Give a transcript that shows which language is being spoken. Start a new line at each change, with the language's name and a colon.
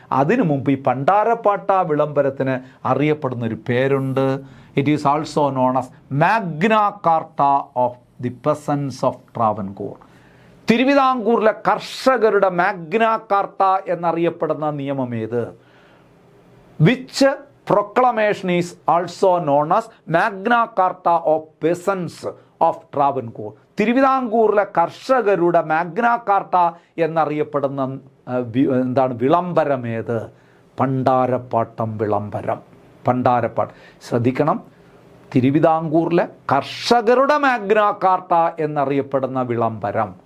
Malayalam: അതിനു മുമ്പ് ഈ പണ്ടാരപ്പാട്ട വിളംബരത്തിന് അറിയപ്പെടുന്നൊരു പേരുണ്ട്.
English: It is also known as Magna Carta of the peasants of Travancore.
Malayalam: തിരുവിതാംകൂറിലെ കർഷകരുടെ മാഗ്ന കാർട്ട എന്നറിയപ്പെടുന്ന നിയമം ഏത്?
English: Which proclamation is also known as Magna Carta of Peasants of Travancore.
Malayalam: തിരുവിതാംകൂറിലെ കർഷകരുടെ മാഗ്ന കാർട്ട എന്നറിയപ്പെടുന്ന വിളംബരം ഏത്? പണ്ടാരപ്പാട്ടം വിളംബരം. പണ്ടാരപ്പാട്ട് ശ്രദ്ധിക്കണം. തിരുവിതാംകൂറിലെ കർഷകരുടെ മാഗ്ന കാർട്ട എന്നറിയപ്പെടുന്ന വിളംബരം.